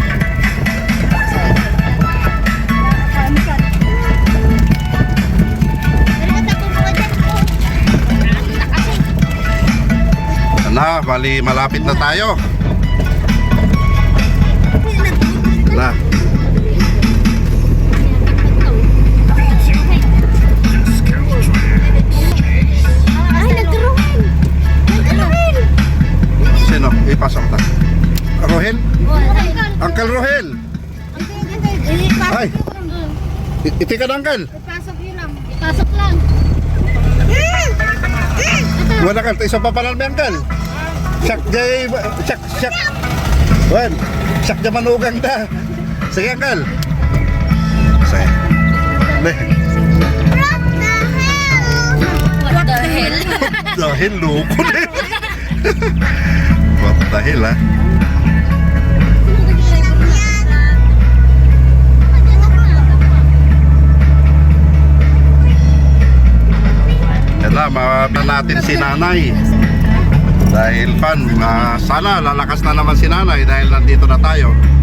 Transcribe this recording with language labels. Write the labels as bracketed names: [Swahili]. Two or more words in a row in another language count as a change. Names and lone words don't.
[Filipino] Na, bali malapit na tayo. Na. Ay, nag-drone! Nag-drone! Sino? Ipasok ta. Rohel? Uncle Rohel? Ay. [Iloko] Iti ka na, Uncle. [Filipino] Ipasok yun lang. Ipasok lang. Wala ka, isa pa pala may Uncle. [Iloko] Siyak jay, siyak. Wen, siyak jay manugang da. [Filipino] Sige, Uncle. Sige. Leh. [English] What the hell? [Filipino] Dahil loko na. [English] What the hell, ha? [Filipino] Yan na, mawala natin si nanay. Dahil sana lalakas na naman si nanay dahil nandito na tayo.